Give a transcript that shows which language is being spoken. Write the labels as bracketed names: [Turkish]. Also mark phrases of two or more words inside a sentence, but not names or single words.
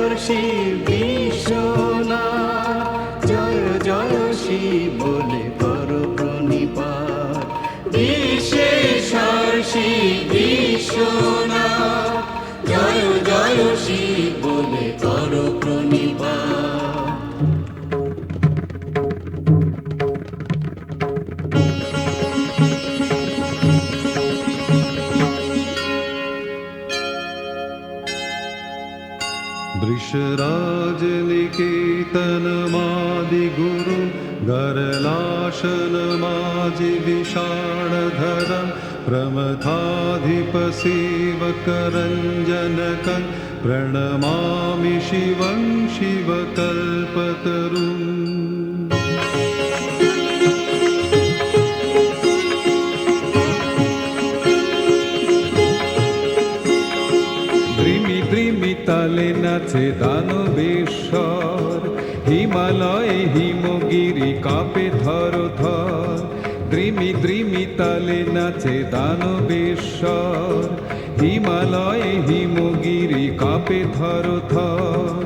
[Bangla] শিব বিশ্বনাথ জয় জয় শিব বলে করো প্রণিপাত বিশ্বেশ্বর শিব বিশ্বনাথ জয় জয় শিব বলে করো প্রণিপাত [Sanskrit] वृषराज निकेतन मादि गुरु गरलाशन माजि विषाणधरं प्रमथाधिप सेवकरञ्जनकं प्रणमामि शिवं शिवकल्पतरुम् তালে [Bangla] নাচে দানবেশ্বর হিমালয়ে হিমগিরি কাঁপে থর থর দ্রিমি দ্রিমি তালে নাচে দানবেশ্বর হিমালয়ে হিমগিরি কাঁপে থর থর